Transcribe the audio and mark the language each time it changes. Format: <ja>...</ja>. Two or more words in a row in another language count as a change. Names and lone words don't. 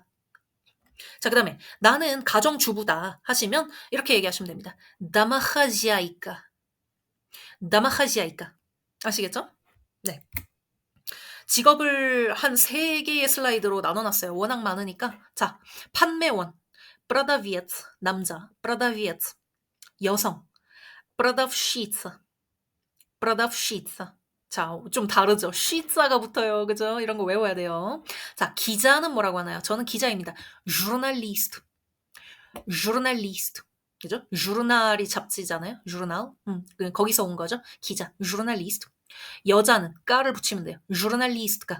<ko>자, 그 다음에 나는 가정주부다 하시면 이렇게 얘기하시면 됩니다. 다마하지아이까. 다마하지아이까. 아시겠죠? 네. 직업을 한 3개의 슬라이드로 나눠놨어요. 워낙 많으니까. 자, 판매원. продавец. 남자. продавец. 여성. продавщица. продавщица. 자, 좀 다르죠? 쉬자가 붙어요. 그죠? 이런 거 외워야 돼요. 자, 기자는 뭐라고 하나요? 저는 기자입니다. journalist. journalist. 그죠? journal이 잡지잖아요. journal. 거기서 온 거죠. 기자. journalist. 여자는 까를 붙이면 돼요. journalist가.</ko>